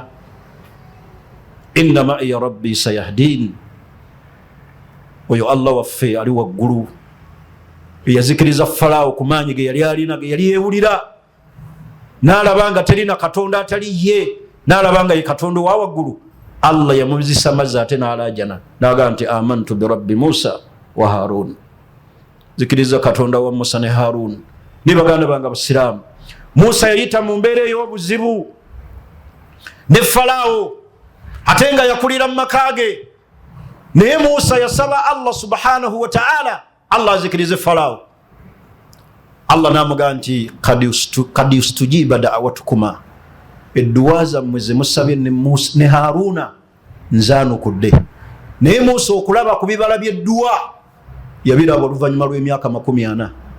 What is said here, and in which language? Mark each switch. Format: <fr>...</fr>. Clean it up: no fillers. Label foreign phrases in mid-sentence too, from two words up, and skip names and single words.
<ar>إن معي ربي سيهدين,</ar> <lg>oyo Allah waffe ali waggulu eyazikiriza Falaawo ku maanyi ge yali alina, ge yali yeewulira, n'alaba nga terina katonda atali ye, n'alaba nga ye katonda owa waggulu. Allah yamuzisa mazzi ate n'alaajana n'agamba nti</lg> <ar>آمنت برب موسى وهارون,</ar> <lg>zikiriza katonda wa Musa ne Harun. Ni baganda banga basiraamu, Musa yayita mu mbeera ey'obuzibu ne Falaawo, ate nga yakulira mu maka ge, naye Musa yasaba Allah</lg> <ar>سبحانه وتعالى</ar> <lg>Allah azikirize Falaawo. Allah n'amugamba nti</lg> <ar>قد أجيبت دعوتكما,</ar> <lg>edduwa zammwe ze musabye ne Haruna nzaanukudde. Naye Musa okulaba ku bibala by'edduwa yabiraba oluvannyuma lw'emyaka 40.</lg>